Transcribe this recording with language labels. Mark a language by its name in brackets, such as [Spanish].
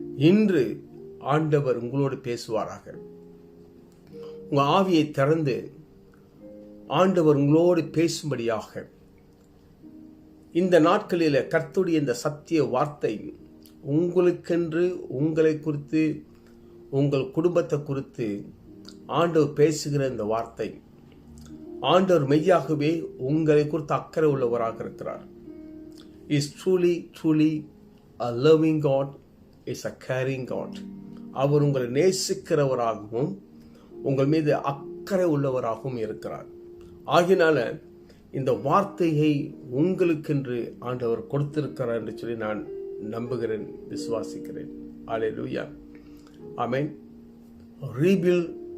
[Tamil] இன்று ஆண்டவர் உங்களோடு பேசுவாராக. உங்க ஆவியை திறந்து ஆண்டவர் உங்களோடு பேசும்படியாக இந்த நாட்களில் கர்த்தருடைய இந்த சத்திய வார்த்தை உங்களுக்கென்று, உங்களை குறித்து, உங்கள் குடும்பத்தை குறித்து ஆண்டவர் பேசுகிற இந்த வார்த்தை, ஆண்டவர் மெய்யாகவே உங்களை குறித்து அக்கறை உள்ளவராக இருக்கிறார். [English] Is truly a loving God, is a caring God. [Tamil] அவர் உங்களை நேசிக்கிறவராகவும் உங்கள் மீது அக்கறை உள்ளவராகவும் இருக்கிறார். ஆகினால இந்த வார்த்தையை உங்களுக்கென்று ஆண்டவர் கொடுத்திருக்கிறார் என்று சொல்லி நான் நம்புகிறேன், விசுவாசிக்கிறேன். ஹல்லேலூயா. ஆமென். [English] Rebuild